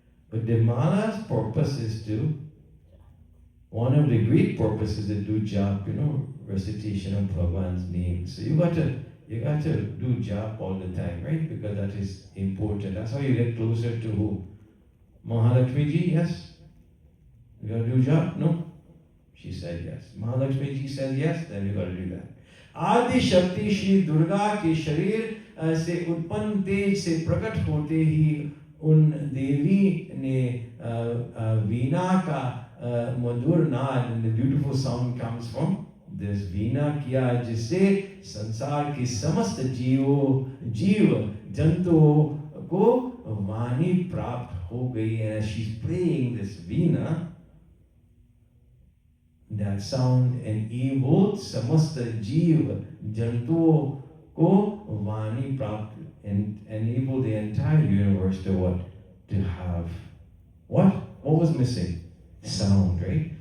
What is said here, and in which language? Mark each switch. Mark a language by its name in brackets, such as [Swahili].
[English] But the mala's purpose is to, one of the great purposes is to do jap, recitation of Bhagwan's name. So you got to do jap all the time, right? Because that is important. That's how you get closer to who? Mahalakshmi ji, yes? You got to do jap? No? She said yes. Mahalakshmi ji says yes, then you got to do that. [Hindi] आदि शक्ति श्री दुर्गा के शरीर से उत्पन्न तेज से प्रकट होते ही उन देवी ने वीणा का मधुर नाद, [English] and the beautiful sound comes from this [Hindi] वीणा किया, जिससे संसार की समस्त जीव जंतुओं को वाणी प्राप्त हो गई. [English] And as she's playing this veena, that sound enabled [Hindi] समस्त जीव जंतुओं को वाणी प्राप्त, [English] and enable the entire universe to what? To have what? What was missing? sound, right?